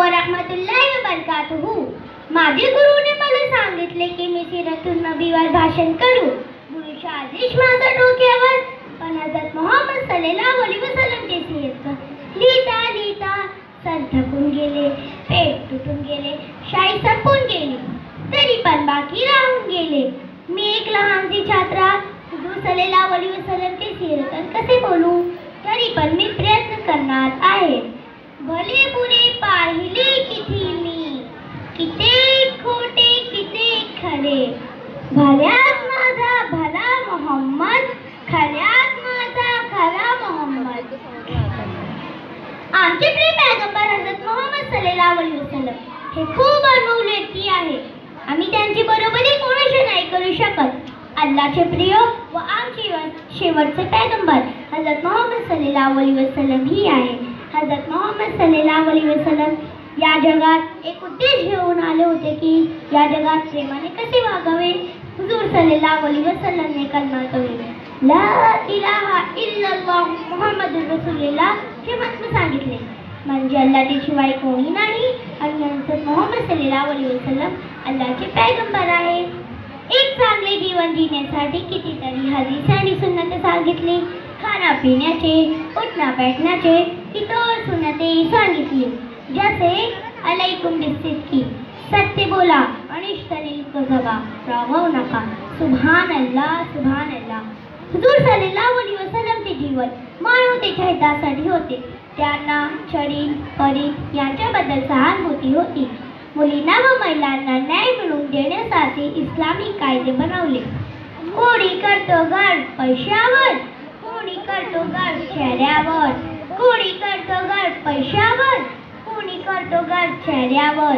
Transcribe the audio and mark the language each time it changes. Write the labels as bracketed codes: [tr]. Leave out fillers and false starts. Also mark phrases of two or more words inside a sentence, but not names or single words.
[ar] رحمة الله وبركاته. [mr] माझे गुरुने मला सांगितले की मी सीरतुन नबीवर भाषण करू। गुरुची आदेश माझ्या डोक्यावर, पण हजरत मोहम्मद [ar] صلى الله عليه وسلم [mr] सीरत लिहिता लिहिता सर थकून गेले, पेट तुटून गेले, शाई संपून गेली, तरी पण बाकी राहून गेले। मी एक लहानशी छात्रा हुजूर [ar] صلى الله عليه وسلم [mr] सीरत कसे बोलू? तरी पण मी प्रयत्न करणार आहे। भले बुरे पाहिले किती मी, किती खोटे किती खरे, भल्यात माझा भला मोहम्मद, खऱ्यात माझा खरा मोहम्मद। आमचे प्रिय पैगंबर हजरत मोहम्मद [ar] صلى الله عليه وسلم [mr] हे खूप अनमोल व्यक्ती आहे। आम्ही त्यांची बरोबरी कोणाशी नाही करू शकत। अल्लाहचे प्रिय व आमचे शेवटचे पैगंबर हजरत मोहम्मद [ar] صلى الله عليه وسلم [mr] ही आहे। हजरत मोहम्मद [ar] صلى الله عليه وسلم [mr] या जगात एक उद्देश घेऊन आले होते की या जगात प्रेमाने कसे वागावे। हुजूर [ar] صلى الله عليه وسلم [mr] ने कलमा तौहीद [ar] لا إله إلا الله محمد رسول الله [mr] हे मंत्र सांगितले, म्हणजे अल्लाहच्या शिवाय कोणी नाही आणि हजरत मोहम्मद [ar] صلى الله عليه وسلم [mr] अल्लाहचे पैगंबर आहे। एक चांगले जीवन जिण्यासाठी कितीतरी हदीस आणि सुन्नत सांगितली। खाना पिण्याचे, उठना बैठण्याचे इतर सुन्नते सांगितली, जसे [ar] عليكم بالصدق, [mr] सत्य बोला, अनिष्टनील कझबा, रागवू नका, [ar] سبحان الله سبحان الله. [mr] हुजूर [ar] صلى الله عليه وسلم [mr] जीवन मानवतेच्या हितासाठी होते। त्यांना शरीर परीर यांच्याबद्दल सहानुभूती होती। मुलींना व महिलांना न्याय मिळवून देण्यासाठी इस्लामी कायदे बनवले। कोणी करतो गर्व पैशावर, कोणी करतो गर्व चेहऱ्यावर, कोणी करतो गर्व पैशावर, कोणी करतो गर्व चेहऱ्यावर।